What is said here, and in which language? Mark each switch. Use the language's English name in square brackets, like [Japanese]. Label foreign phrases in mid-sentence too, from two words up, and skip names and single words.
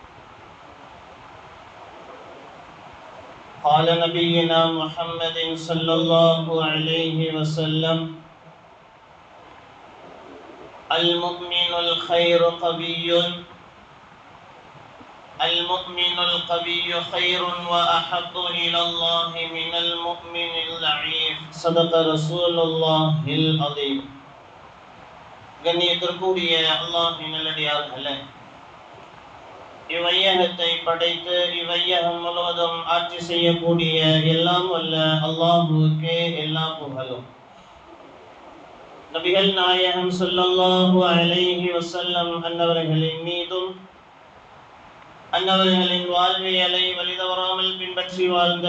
[Arabic] قال نبينا محمد صلى الله عليه وسلم: المؤمن الخير قوي، المؤمن القوي خير وأحب إلى الله من المؤمن الضعيف. صدق رسول الله العظيم. [Tamil] கண்ணியத்திற்குரிய அல்லாஹ்வின் நல்லடியார்களே, இவ்வையகத்தை படைத்து இவ்வையகம் முழுவதும் ஆட்சி செய்யக்கூடிய எல்லாம் வல்ல அல்லாஹ்வுக்கே எல்லா புகழும். நபிகள் நாயகம் [Arabic] صلى الله عليه وسلم [Tamil] அன்னவர்களின் மீதும் அன்னவர்களின் வாழ்வியலை வழிதவறாமல் பின்பற்றி வாழ்ந்த